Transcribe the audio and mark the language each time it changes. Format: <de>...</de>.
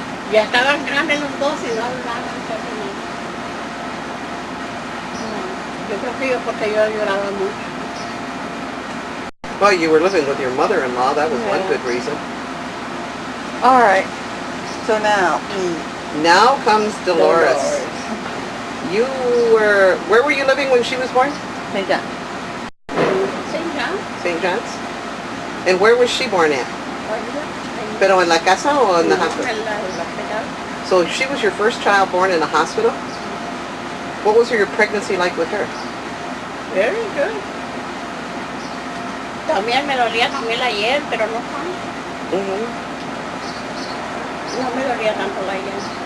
<es>Ya estaban grandes los dos y no hablaban casi nada. Yo creo que porque yo lloraba mucho.</es> <en>Well, you were living with your mother-in-law. That was one good reason. All right. So now, Now comes Dolores. You were, where were you living when she was born? St. John. St. John. St. John's? And where was she born at?</en> <es>Pero en la casa o en</es> <en>the hospital?</en> <es>En el hospital.</es> <en>So she was your first child born in a hospital? What was your pregnancy like with her? Very good.</en> <es>También me dolía también la hiel, pero no tanto. No me dolía tanto la hiel.</es>